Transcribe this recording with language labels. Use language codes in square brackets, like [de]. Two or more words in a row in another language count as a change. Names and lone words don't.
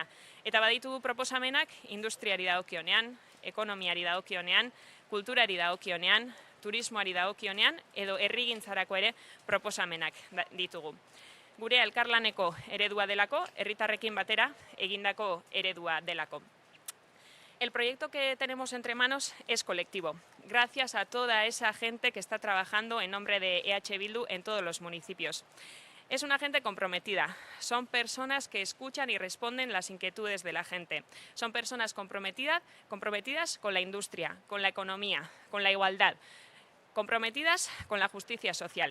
[eu] Eta baditugu proposamenak industriari dagokionean, ekonomiari dagokionean, kulturari dagokionean, turismoari dagokionean edo herrigintzarako ere proposamenak ditugu. Gure elkarlaneko eredua delako, herritarrekin batera egindako eredua delako. [es] El proyecto que tenemos entre manos es colectivo, gracias a toda esa gente que está trabajando en nombre de EH Bildu en todos los municipios. Es una gente comprometida, son personas que escuchan y responden las inquietudes de la gente. Son personas comprometidas con la industria, con la economía, con la igualdad, comprometidas con la justicia social.